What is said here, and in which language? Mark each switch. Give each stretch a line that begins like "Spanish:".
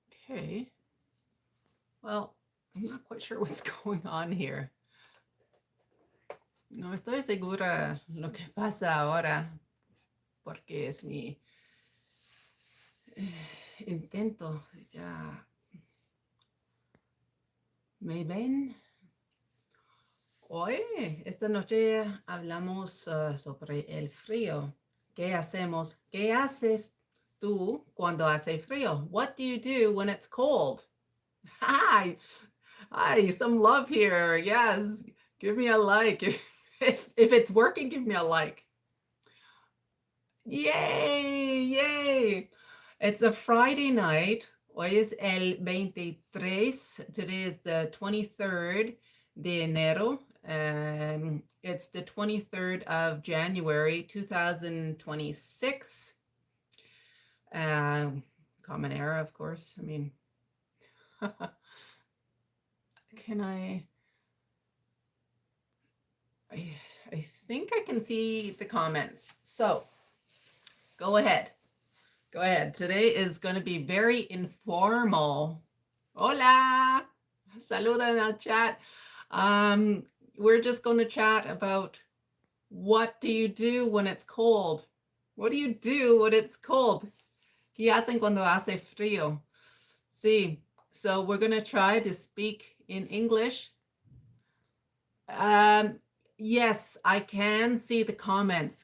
English: Okay. Well, I'm not quite sure what's going on here.
Spanish: No estoy segura lo que pasa ahora, porque es mi intento. Ya. ¿Me ven? Hoy, esta noche hablamos sobre el frío. ¿Qué hacemos? ¿Qué haces tú cuando hace frío?
English: What do you do when it's cold? Hi, some love here. Yes, give me a like. If it's working, give me a like. Yay, yay. It's a Friday night.
Spanish: Hoy es el 23.
English: Today is the 23rd
Spanish: de enero.
English: It's the 23rd of January, 2026. Common era, of course. I mean, can I think I can see the comments. So go ahead. Go ahead. Today is going to be very informal. Hola.
Spanish: Saluda en el chat.
English: We're just going to chat about what do you do when it's cold? What do you do when it's cold?
Spanish: ¿Qué hacen cuando hace frío? Sí.
English: So we're going to try to speak in English. Yes, I can see the comments.